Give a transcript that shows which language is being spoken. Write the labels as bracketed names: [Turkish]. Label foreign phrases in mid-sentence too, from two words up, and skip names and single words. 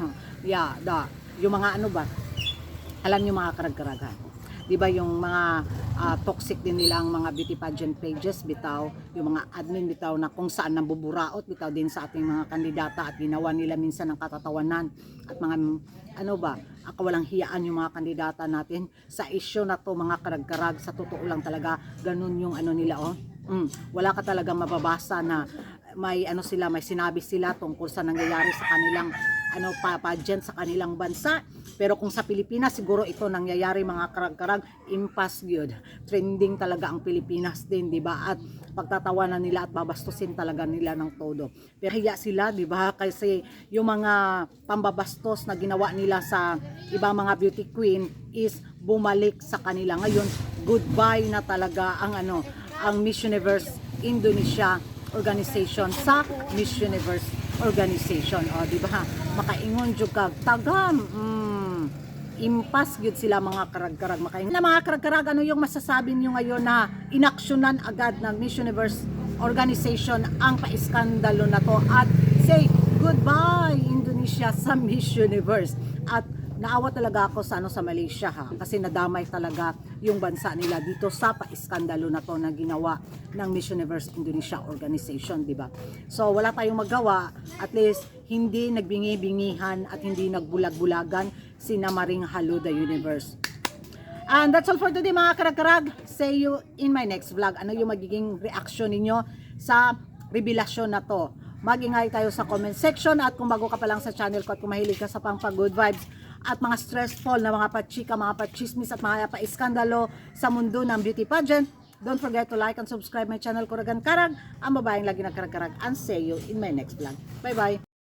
[Filipino] Yung mga alam nyo mga karag-karagan, di ba yung mga toxic din nila ang mga [English] beauty pageant pages [Filipino] bitaw, yung mga admin bitaw na kung saan nambuburaot bitaw din sa ating mga kandidata at ginawa nila minsan ng katatawanan at mga walang hiyaan yung mga kandidata natin sa issue na to mga karag-karag. Sa totoo lang talaga ganun yung nila wala ka talagang mababasa na may may sinabi sila tungkol sa nangyayari sa kanilang pageant sa kanilang bansa. Pero kung sa Pilipinas, siguro ito nangyayari mga karag-karag, impas good. Trending talaga ang Pilipinas din, di ba? At pagtatawanan nila at babastusin talaga nila ng todo. Pero hiya sila, di ba? Kasi yung mga pambabastos na ginawa nila sa ibang mga [English] beauty queen [Filipino] is bumalik sa kanila. Ngayon, goodbye na talaga ang Miss Universe Indonesia organization sa Miss Universe organization. Di ba? [Cebuano] Makaingon jud kag tagam. Impas gyud sila mga karag-karag. Makaingon na mga karag-karag, [Filipino] yung masasabi niyo ngayon na inaksyonan agad ng Miss Universe organization ang paiskandalo na to at [English] say goodbye [Filipino] Indonesia sa Miss Universe. At naawa talaga ako sa sa Malaysia kasi nadamay talaga yung bansa nila dito sa paiskandalo na to na ginawa ng Miss Universe Indonesia organization, di ba? So wala tayong magawa, at least hindi nagbingi-bingihan at hindi nagbulag-bulagan si Maring Hello the Universe. [English] And that's all for today [Filipino] mga karag-karag. [English] See you in my next vlog. [Filipino] Ano yung magiging reaction ninyo sa revelasyon na to? Mag-ingay tayo sa [English] comment section, [Filipino] at kung bago ka pa lang sa channel ko at kung mahilig ka sa [English] good vibes [Filipino] at mga stressful na mga pachika, mga pachismis at mga paiskandalo sa mundo ng [English] beauty pageant, don't forget to like and subscribe my channel [Filipino] Curagan Karag, ang babaeng lagi nagkarag-karag, [English] and see you in my next vlog. Bye bye!